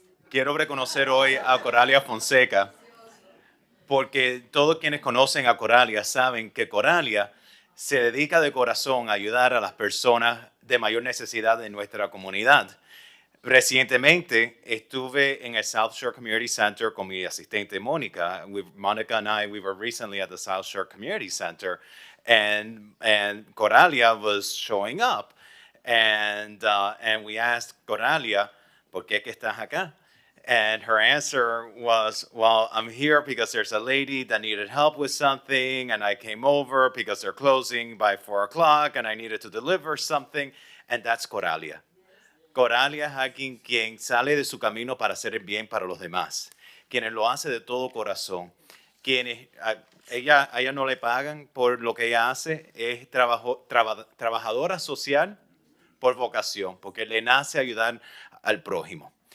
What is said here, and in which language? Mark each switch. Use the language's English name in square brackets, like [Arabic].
[Spanish] Quiero reconocer hoy a Coralia Fonseca porque todos quienes conocen a Coralia saben que Coralia se dedica de corazón a ayudar a las personas de mayor necesidad de nuestra comunidad. Recientemente estuve en el South Shore Community Center con mi asistente Mónica. [English] Monica and I, we were recently at the South Shore Community Center, and Coralia was showing up, and we asked Coralia, [Spanish] ¿por qué que estás acá? [English] And her answer was, well, I'm here because there's a lady that needed help with something, and I came over because they're closing by 4 o'clock, and I needed to deliver something, and that's Coralia. [Spanish] Coralia es alguien quien sale de su camino para hacer el bien para los demás, quien lo hace de todo corazón. a ella no le pagan por lo que ella hace, es trabajadora social por vocación, porque le nace ayudar al prójimo.